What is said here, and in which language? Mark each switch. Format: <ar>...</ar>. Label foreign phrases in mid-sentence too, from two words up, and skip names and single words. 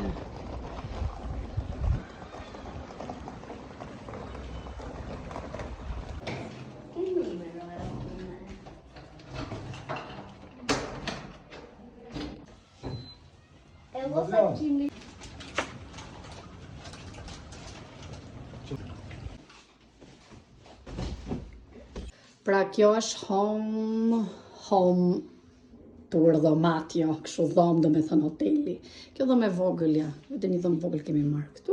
<it>Che numero era con me? E lo faccio.</it> <sq>Pra kjo është</sq> <en>home tour</en> <sq>dhomat, jo, kështu dhomë do me thënë hoteli. Kjo dhomë e vogël, ja, vetë një dhomë vogël kemi marrë këtu.</sq>